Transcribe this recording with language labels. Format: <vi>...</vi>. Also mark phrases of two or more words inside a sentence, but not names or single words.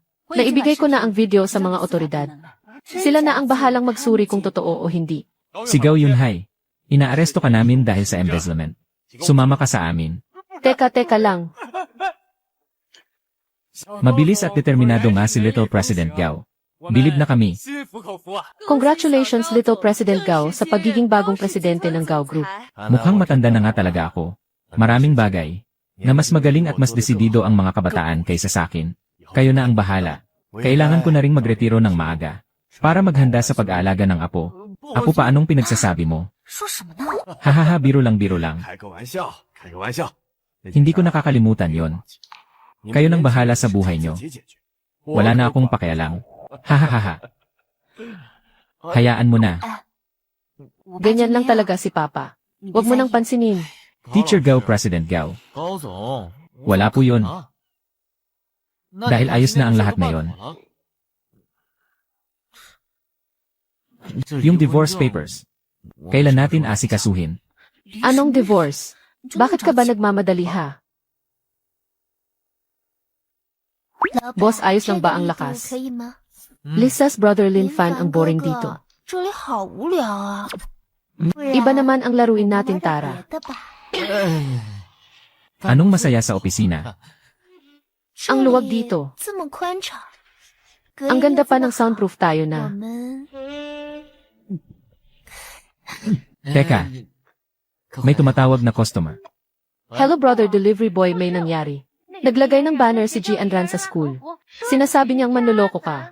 <tl>Naibigay ko na ang video sa mga otoridad. Sila na ang bahalang magsuri kung totoo o hindi. Si Gao Yunhai, inaaresto ka namin dahil sa embezzlement. Sumama ka sa amin. Teka lang. Mabilis at determinado nga si Little President Gao. Bilib na kami.</tl> <zh>心服口服啊！</zh> <en>Congratulations, Little President Gao,</en> <tl>sa pagiging bagong presidente ng Gao Group. Mukhang matanda na nga talaga ako. Maraming bagay na mas magaling at mas desidido ang mga kabataan kaysa sa akin. Kayo na ang bahala. Kailangan ko na ring magretiro ng maaga para maghanda sa pag-aalaga ng apo. Apo, pa anong pinagsasabi mo?</tl> <zh>说什么呢？</zh> <tl>Hahaha, biro lang, biro lang.</tl> <zh>开个玩笑，开个玩笑。</zh> <tl>Hindi ko nakakalimutan yon. Kayo nang bahala sa buhay nyo. Wala na akong pakialam. Hahaha. Hayaan mo na. Ganyan lang talaga si Papa. Huwag mo nang pansinin.</tl> <en>Teacher Gao, President Gao.</en> <zh>高总，</zh> <tl>Wala po yun. 啊 Dahil ayos na ang lahat na yon. Yung</tl> <en>divorce papers.</en> <tl>Kailan natin asikasuhin? Anong divorce? Bakit ka ba nagmamadali, ha? Boss, ayos lang ba ang lakas?</tl> <zh>可以吗？</zh> <en>Lisa's brother</en> <tl>Lin Fan ang boring dito.</tl> <zh>这里好无聊啊。</zh> <tl>Iba naman ang laruin natin, Tara.</tl> <zh>别的吧。</zh> <tl>Anong masaya sa opisina? Ang luwag dito.</tl> <zh>这么宽敞。</zh> <tl>Ang ganda pa ng soundproof tayo</tl> <zh>我</zh> <tl>na.</tl> <zh>们</zh> <tl>Teka, may tumatawag na customer.</tl> <en>Hello brother delivery boy,</en> <tl>may nangyari. Naglagay ng banner si Ji Anran sa school. Sinasabi niyang manloloko ka.</tl>